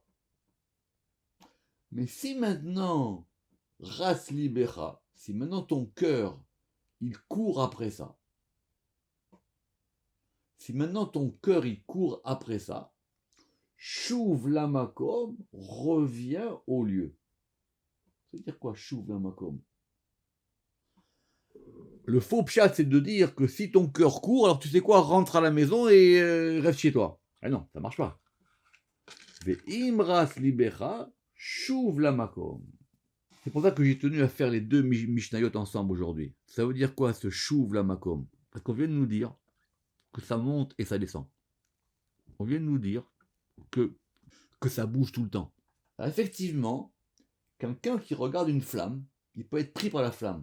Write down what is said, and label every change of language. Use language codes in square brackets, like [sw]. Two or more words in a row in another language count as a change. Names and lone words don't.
[fr] Mais si maintenant, [he] רץ ליבך, [fr] si maintenant ton cœur, il court après ça, si maintenant ton cœur il court après ça, [he] שוב למקום [fr] revient au lieu. Ça veut dire quoi, [he] שוב למקום? [fr] Le faux pchat, c'est de dire que si ton cœur court, alors tu sais quoi, rentre à la maison et reste chez toi. Ah non, ça marche pas. [he] ואם רץ ליבך, שוב למקום. [fr] C'est pour ça que j'ai tenu à faire les deux Mishnayot ensemble aujourd'hui. Ça veut dire quoi ce [he] שוב למקום? [fr] Parce qu'on vient de nous dire que ça monte et ça descend. On vient de nous dire que ça bouge tout le temps. Alors effectivement, quelqu'un qui regarde une flamme, il peut être pris par la flamme.